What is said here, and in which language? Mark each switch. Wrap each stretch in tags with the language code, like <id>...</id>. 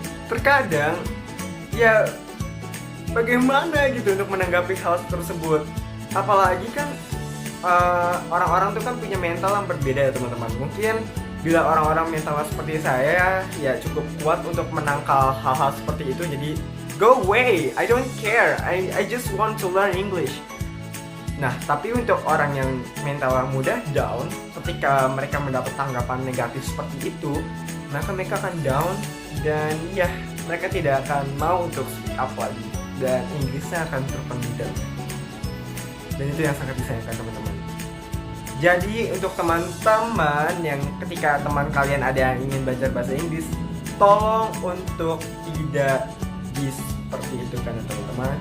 <id>Terkadang, ya bagaimana gitu untuk menanggapi hal tersebut? Apalagi kan orang-orang tuh kan punya mental yang berbeda ya teman-teman. Mungkin bila orang-orang mentalnya seperti saya, ya cukup kuat untuk menangkal hal-hal seperti itu.</id> <en>Jadi go away, I don't care, I just want to learn English.</en> <id>Nah, tapi untuk orang yang mentalnya mudah down, ketika mereka mendapat tanggapan negatif seperti itu, mereka akan down dan ya mereka tidak akan mau untuk speak up lagi dan Inggrisnya akan terpendam. Dan itu yang sangat disayangkan teman-teman. Jadi untuk teman-teman yang ketika teman kalian ada yang ingin belajar bahasa Inggris, tolong untuk tidak seperti itu kan teman-teman.</id>